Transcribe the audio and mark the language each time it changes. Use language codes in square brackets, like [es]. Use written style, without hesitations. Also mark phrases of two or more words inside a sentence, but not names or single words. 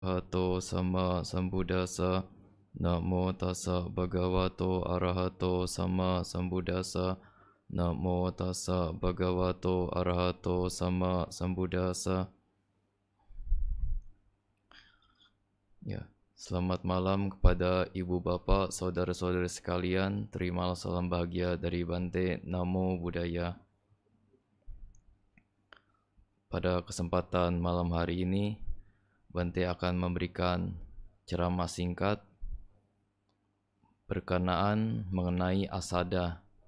[pi] Hato sama sambuddhassa. Namo tassa bhagavato arahato sama sambuddhassa. Namo tassa bhagavato arahato sama sambuddhassa. [id] Ya, selamat malam kepada ibu bapak, saudara-saudari sekalian. Terimalah salam bahagia dari Bante. [pi] Namo Buddhaya. [id] Pada kesempatan malam hari ini, Bante akan memberikan ceramah singkat berkenaan mengenai asada.